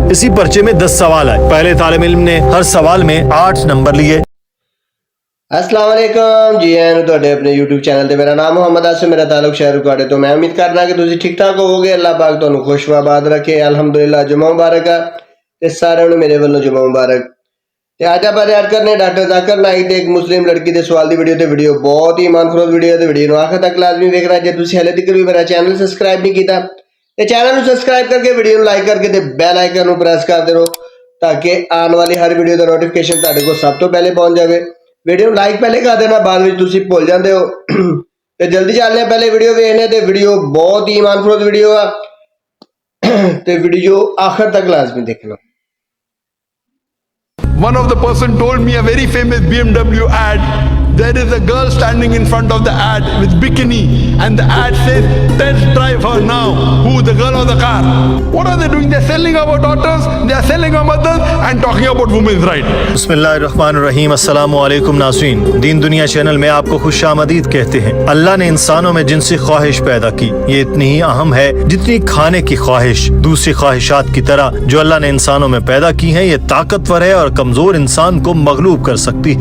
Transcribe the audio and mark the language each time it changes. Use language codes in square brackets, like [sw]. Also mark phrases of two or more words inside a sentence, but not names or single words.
[ur] اسی پرچے میں 10 سوال آئے، پہلے طالب علم نے ہر سوال میں 8 نمبر لیے۔ [ar] السلام علیکم [pa] جی تواڈے اپنے یوٹیوب چینل تے میرا نام محمد آصف، میرا تعلق شہر رکاڑے تو میں امید کرنا کہ تسی ٹھیک ٹھاک ہوو گے۔ اللہ پاک تانوں خوش و آباد رکھے۔ الحمدللہ جمعہ مبارک ہے تے سارے میرے والوں جمعہ مبارک۔ تے اج آپ یاد کرنے ڈاکٹر ذاکر نائک تے ایک مسلم لڑکی دے سوال دی ویڈیو بہت ہی ایمان خروز ویڈیو تے ویڈیو نو آخر تک لازمی ویکھنا۔ جے تسی ہلے تک بھی میرا چینل سبسکرائب نہیں کیتا تے چینل نو سبسکرائب کر کے ویڈیو نو لائک کر کے تے بیل آئیکن نو پریس کر دے رہو تاکہ آنے والی ہر ویڈیو دا نوٹیفیکیشن تہاڈے کو سب تو پہلے پہنچ جاوے۔ ویڈیو لائک پہلے کر دینا، بعد میں تسی بھول جاندے ہو تے جلدی چلنے پہلے ویڈیو ویکھنے تے ویڈیو بہت ہی ایمان خروز ویڈیو ہے تے ویڈیو آخر تک لازمی دیکھنا۔ [en] One of the person told me a very famous BMW ad. There is a girl standing in front of the ad with bikini, and the ad says, "Test drive her now." Who? The girl or the car? What are they doing? They're selling our daughters, they're selling our mothers, and talking about women's rights. [ar] بسم اللہ الرحمن الرحیم۔ [ur] السلام علیکم ناظرین، دین دنیا چینل میں آپ کو خوش آمدید کہتے ہیں۔ اللہ نے انسانوں میں جنسی خواہش پیدا کی، یہ اتنی ہی اہم ہے جتنی کھانے کی خواہش۔ دوسری خواہشات کی طرح جو اللہ نے انسانوں میں پیدا کی ہیں، یہ طاقتور ہے اور کمزور انسان کو مغلوب کر سکتی ہے۔